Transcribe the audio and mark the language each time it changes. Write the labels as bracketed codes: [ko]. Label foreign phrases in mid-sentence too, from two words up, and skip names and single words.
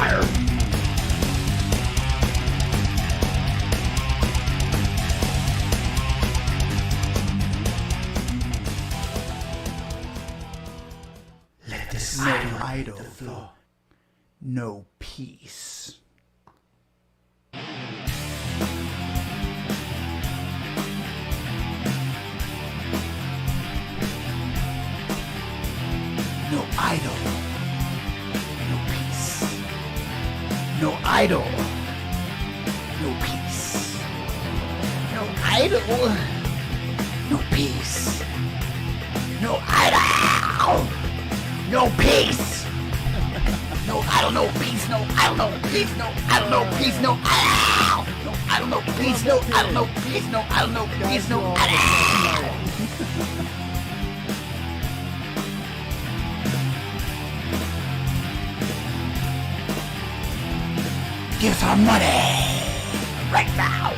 [en] Let this idol hit the floor. No peace. No idol, no peace. No idol, no peace. No idol, no peace. No idol, no peace. No idol, no peace. No idol, no peace. No idol, no peace. No idol, no idle, no peace, no idle, no peace, no idle, no peace, no idle. Give us our money right now.